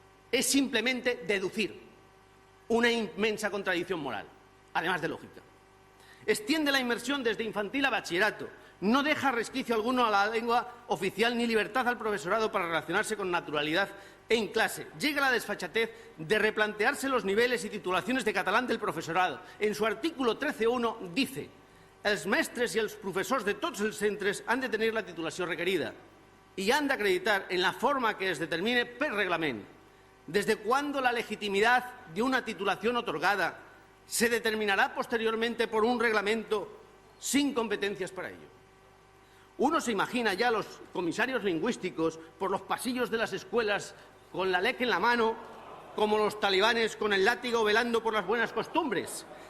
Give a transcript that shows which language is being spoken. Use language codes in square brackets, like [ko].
[es] Es simplemente deducir una inmensa contradicción moral, además de lógica. Extiende la inmersión desde infantil a bachillerato. No deja resquicio alguno a la lengua oficial ni libertad al profesorado para relacionarse con naturalidad en clase. Llega la desfachatez de replantearse los niveles y titulaciones de catalán del profesorado. En su artículo 13.1 dice: [ca] els mestres i els professors de tots els centres han de tenir la titulació requerida [es] y han de acreditar en la forma que es determine per reglament. ¿Desde cuándo la legitimidad de una titulación otorgada se determinará posteriormente por un reglamento sin competencias para ello? Uno se imagina ya a los comisarios lingüísticos por los pasillos de las escuelas con la LEC en la mano, como los talibanes con el látigo velando por las buenas costumbres.